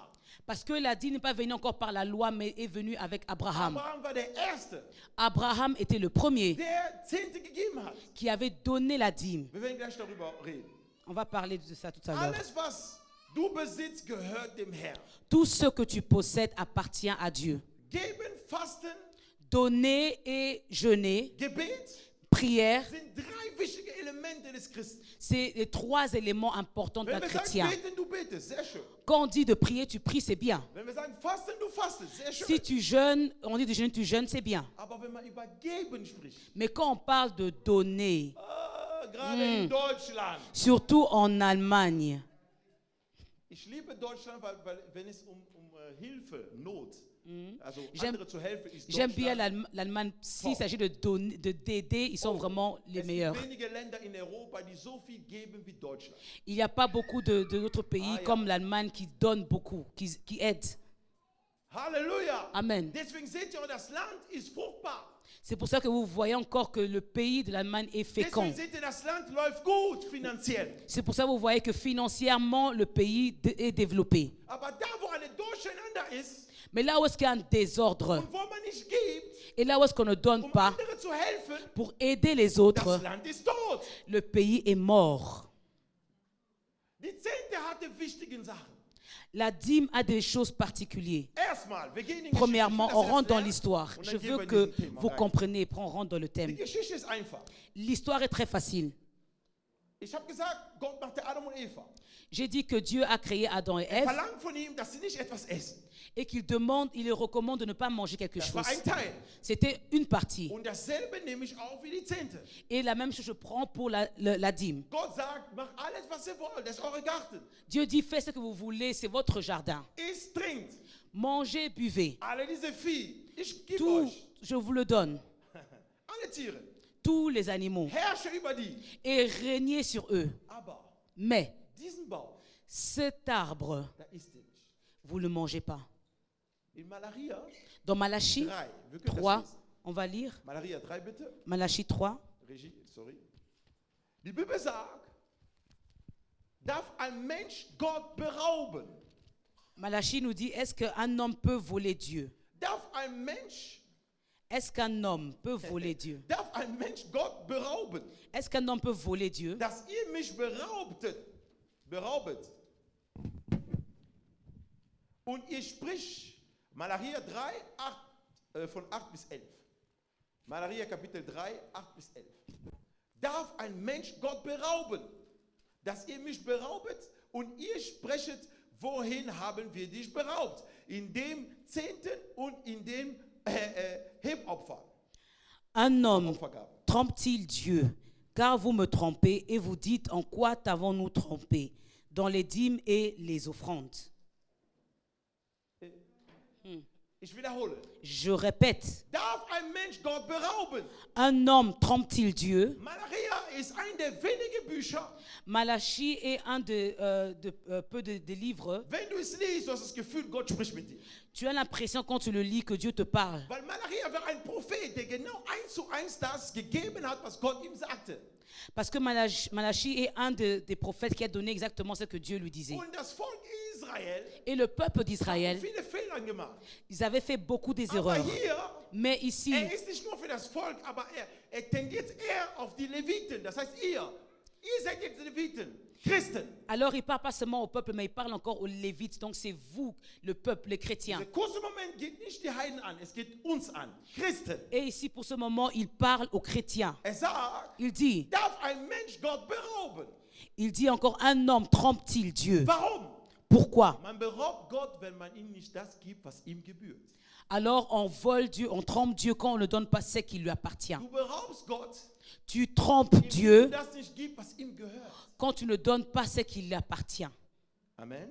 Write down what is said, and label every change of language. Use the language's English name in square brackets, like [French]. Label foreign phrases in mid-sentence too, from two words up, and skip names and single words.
[French] Parce que la dîme n'est pas venue encore par la loi, mais est venue avec Abraham. [German] Abraham war der Erste, [French] Abraham était le premier [German] der Zehnte gegeben hat. [French] qui avait donné la dîme. [German] Wir werden gleich darüber reden. [French] On va parler de ça tout à l'heure. [German] Alles, was du besitzt, gehört dem Herrn. [French] Tout ce que tu possèdes appartient à Dieu. [German] Geben, Fasten, [French] Donner et jeûner, [German] Gebet [French] prière, [German] sind drei wichtige Elemente des Christen. [French] c'est les trois éléments importants d'un [German] Wenn wir sagen, [French] chrétien. [German] beten, du betest, sehr schön. [French] Quand on dit de prier, tu pries, c'est bien. [German] Wenn wir sagen, fasten, du fastest, sehr schön. [French] Si tu jeûnes, on dit de jeûner, tu jeûnes, c'est bien. [German] Aber wenn man über Geben spricht, [French] Mais quand on parle de donner, [German] gerade in Deutschland, [French] surtout en Allemagne, [German] ich liebe Deutschland, weil wenn es um Hilfe, Not, also [French] J'aime- [German] andere zu helfen, ist [French] j'aime bien [German] Deutschland. [French] l'Allemagne. S'il s'agit de donner, d'aider, ils sont vraiment les [German] Es [French] meilleurs. [German] gibt wenige Länder in Europa, die so viel geben wie Deutschland. [French] Il n'y a pas beaucoup d'autres pays [German] Ah, ja. [French] comme l'Allemagne qui donnent beaucoup, qui aident. [German] Halleluja. Amen. Deswegen seht ihr, das Land ist fruchtbar. [French] C'est pour ça que vous voyez encore que le pays de l'Allemagne est fécond. [German] Deswegen seht ihr, das Land läuft gut finanziell. [French] C'est pour ça que vous voyez que financièrement, le pays est développé. [German] Aber da, wo eine Durcheinander ist [French] Mais là où est-ce qu'il y a un désordre, [German] und wo man nicht gibt, [French] et là où est-ce qu'on ne donne [German] um [French] pas [German] andere zu helfen, [French] pour aider les autres, [German] das Land ist tot. [French] le pays est mort. [German] Die Zehnte hatte wichtige Sachen. [French] La dîme a des choses particulières. [German] Erstmal, wir gehen in [French] Premièrement, on [German] Geschichte. [French] rentre dans [German] Ich will das erst [French] l'histoire. [German] lernen, und [French] Je [German] dann gehen [French] veux [German] wir in [French] que [German] diesen Thema [French] vous [German] rein. [French] compreniez, puis on rentre dans le [German] Die [French] thème. [German] Geschichte ist einfach. [French] L'histoire est très facile. [German] Ich habe gesagt, Gott machte Adam und Eva. [French] J'ai dit que Dieu a créé Adam et Ève [German] Verlangt von ihm, dass sie nicht etwas essen. [French] et qu'il demande, il leur recommande de ne pas manger quelque [German] Das [French] chose. [German] war ein Teil. [French] C'était une partie. [German] Und dasselbe nehme ich auch wie die Zehnte. [French] Et la même chose je prends pour la dîme. [German] Gott sagt, macht alles, was ihr wollt. Das ist eure Garten. [French] Dieu dit, faites ce que vous voulez, c'est votre jardin. [German] Isst, trinkt. [French] Mangez, buvez. [German] Alle diese Vieh. Ich gebe [French] Tout, [German] euch. [French] je vous le donne. [German] Alle Tiere. [French] Tous les animaux. [German] Herrsche über die. [French] Et régnez sur eux. [German] Aber [French] Mais [German] diesen Baum, [French] cet arbre, [German] da isst ihr nicht. [French] vous ne le mangez pas. [German] In Malaria [French] Dans Malachie 3. [German] Wir können [French] 3, [German] das lesen. [French] on va lire. [German] Malaria 3 bitte. [French] Malachie 3. [German] Regie, sorry. Die Bibel sagt, darf ein Mensch Gott berauben? [French] Malachie nous dit, est-ce qu'un homme peut voler Dieu? [German] Darf ein Mensch, [French] Est-ce qu'un homme peut voler Dieu? [German] darf ein Mensch Gott berauben? [French] Est-ce qu'un homme peut voler Dieu? [German] Dass ihr mich beraubet. Und ihr spricht, Malaria 3, 8, von 8 bis 11. Malaria Kapitel 3, 8 bis 11. Darf ein Mensch Gott berauben? Dass ihr mich beraubet und ihr sprechet, wohin haben wir dich beraubt? In dem Zehnten und in dem Hebopfer. [French] Un homme [German] Opfergabe. [French] trompe-t-il Dieu? Car vous me trompez et vous dites, en quoi t'avons-nous trompé? Dans les dîmes et les offrandes. [German] Ich wiederhole. [French] Je répète, [German] Darf ein Mensch Gott berauben? [French] un homme trompe-t-il Dieu? [German] Malaria ist ein der wenigen Bücher, [French] Malachie est un peu des livres. [German] wenn du es liest, du hast das Gefühl, Gott spricht mit dir. [French] Tu as l'impression quand tu le lis que Dieu te parle. [German] Weil Malaria war ein Prophet, der genau 1:1 das gegeben hat, was Gott ihm sagte. [French] Parce que Malachie est un des prophètes qui a donné exactement ce que Dieu lui disait. [German] Und das Volk Israel [French] Et le peuple [German] hat [French] d'Israël, [German] viele Fehler gemacht. [French] ils avaient fait beaucoup des [German] Aber [French] erreurs. [German] hier, [French] Mais ici, [German] ist nicht nur für das Volk, aber er tendiert eher auf die Leviten, das heißt ihr. Ihr seid jetzt Leviten, Christen. [French] Alors il ne parle pas seulement au peuple, mais il parle encore aux Lévites. Donc c'est vous, le peuple, les chrétiens. [German] Der kurze Moment geht nicht die Heiden an, es geht uns an, Christen. [French] Et ici, pour ce moment, il parle aux chrétiens. [German] Sagt, [French] Il dit, [German] darf ein Mensch Gott berauben? [French] il dit encore, un homme trompe-t-il Dieu? [German] Warum? [French] Pourquoi? [German] Man beraubt Gott, wenn man ihm nicht das gibt, was ihm gebührt. [French] Alors on vole Dieu, on trompe Dieu quand on ne donne pas ce qui lui appartient. [German] Du beraubst Gott, [French] Tu trompes [German] indem [French] Dieu [German] du das nicht gibt, was ihm gehört. [French] quand tu ne donnes pas ce qui lui appartient. Amen.